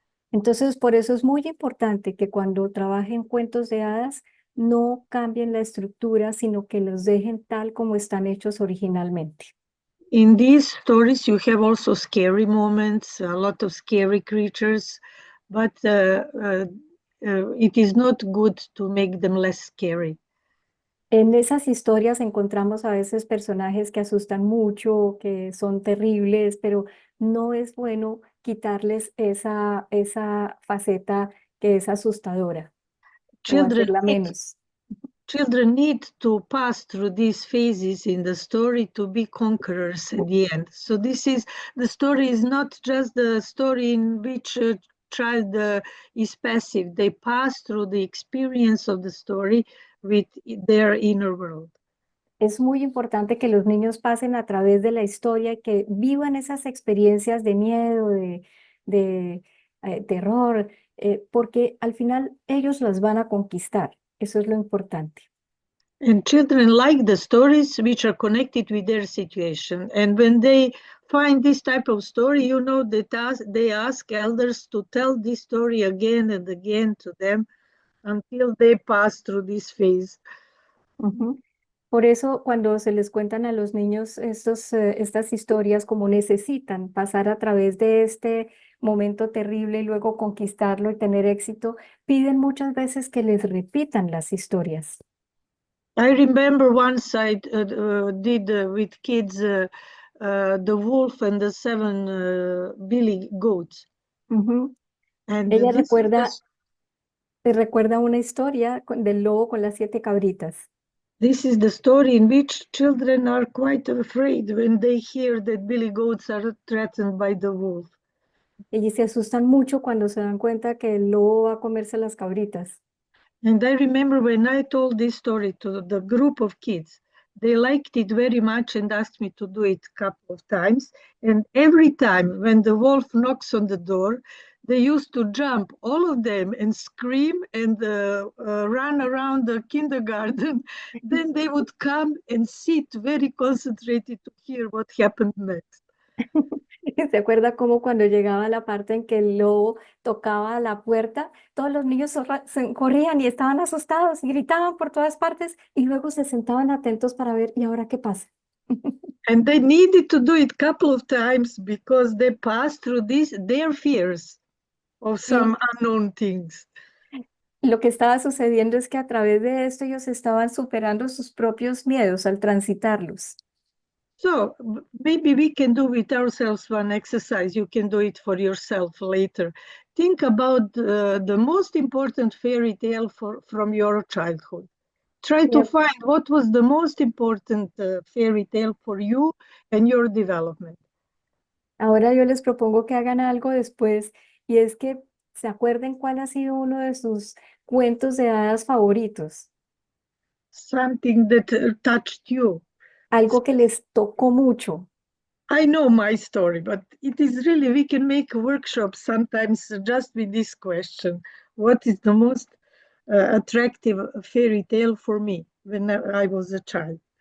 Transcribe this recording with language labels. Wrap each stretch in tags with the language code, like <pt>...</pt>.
<es>Entonces, por eso es muy importante que cuando trabajen cuentos de hadas no cambien la estructura, sino que los dejen tal como están hechos originalmente.</es> <en>In these stories, you have also scary moments, a lot of scary creatures, but it is not good to make them less scary.</en> <es>En esas historias encontramos a veces personajes que asustan mucho, que son terribles, pero no es bueno quitarles esa faceta que es asustadora o</es> <en>Children</en> <es>hacerla</es> <en>need,</en> <es>menos.</es> <en>children need to pass through these phases in the story to be conquerors at the end. So the story is not just the story in which a child is passive. They pass through the experience of the story with their inner world.</en> <es>Es muy importante que los niños pasen a través de la historia y que vivan esas experiencias de miedo, de terror, porque al final ellos las van a conquistar. Eso es lo importante.</es> <en>And children like the stories which are connected with their situation. And when they find this type of story, you know that they ask elders to tell this story again and again to them until they pass through this phase. Ujú.</en> <es>Por eso, cuando se les cuentan a los niños estas historias, como necesitan pasar a través de este momento terrible y luego conquistarlo y tener éxito, piden muchas veces que les repitan las historias.</es> <en>I remember once I did with kids The Wolf and the Seven Billy Goats. Ujú. And</en> <es>Ella</es> <en>this is the</en> <es>te recuerda una historia del lobo con las 7 cabritas.</es> <en>This is the story in which children are quite afraid when they hear that billy goats are threatened by the wolf.</en> <es>Ellos se asustan mucho cuando se dan cuenta que el lobo va a comerse las cabritas.</es> <en>And I remember when I told this story to the group of kids, they liked it very much and asked me to do it a couple of times. And every time when the wolf knocks on the door, they used to jump, all of them, and scream and run around the kindergarten. Then they would come and sit very concentrated to hear what happened next.</en> <es>¿Se acuerda cómo cuando llegaba la parte en que el lobo tocaba la puerta, todos los niños se corrían y estaban asustados y gritaban por todas partes y luego se sentaban atentos para ver, ¿y ahora qué pasa?</es> <en>And they needed to do it a couple of times because they passed through their fears of some unknown things.</en> <es>lo que estaba sucediendo es que a través de esto ellos estaban superando sus propios miedos al transitarlos.</es> <en>So maybe we can do with ourselves one exercise. You can do it for yourself later. Think about the most important fairy tale from your childhood. Try to</en> <es>Bien.</es> <en>find what was the most important fairy tale for you and your development.</en> <es>Ahora yo les propongo que hagan algo después y es que se acuerden cuál ha sido uno de sus cuentos de hadas favoritos,</es> <en>Something that touched you.</en> <es>algo que les tocó mucho.</es> <en>I know my story, but it is really, we can make a workshop sometimes just with this question. What is the most attractive fairy tale for me when I was a child?</en>